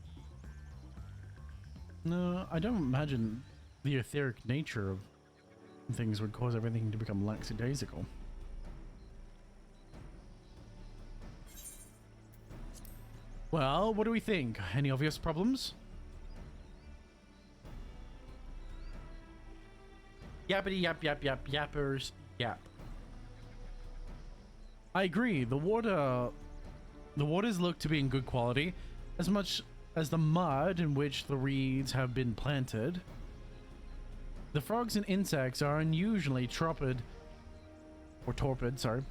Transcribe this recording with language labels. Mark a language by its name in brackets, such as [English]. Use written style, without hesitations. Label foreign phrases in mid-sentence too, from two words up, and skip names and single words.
[English] No, I don't imagine the etheric nature of things would cause everything to become lackadaisical. Well, what do we think? Any obvious problems? Yappity yap yap yap yappers yap. I agree. The waters look to be in good quality, as much as the mud in which the reeds have been planted. The frogs and insects are unusually torpid, sorry.